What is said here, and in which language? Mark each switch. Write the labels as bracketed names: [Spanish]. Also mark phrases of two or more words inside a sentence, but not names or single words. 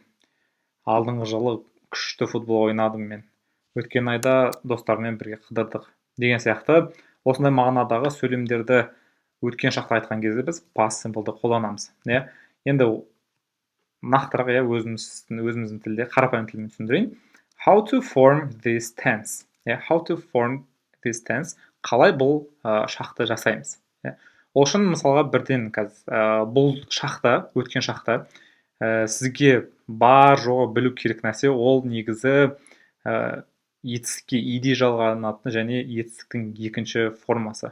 [Kazakh] Алдыңғы жылы күшті футбол ойнадым мен. Өткен айда достармен бірге қыдырдық. Деген сияқты, осындай мағынадағы сөйлемдерді өткен шақта айтқан кезде біз [English] past simple'ды [Kazakh] қолданамыз. Енді нақтырақ өзіміздің тілде, қарапайым тілмен түсіндірейін. [English] How to form this tense. How to form this tense. [Kazakh] Қалай бұл шақты жасаймыз. Ол үшін мысалға бірден бұл шақта, өткен шақта сізге бар жоғы білу керек нәрсе, ол негізі етістікке ed жалғанатын және етістіктің екінші формасы.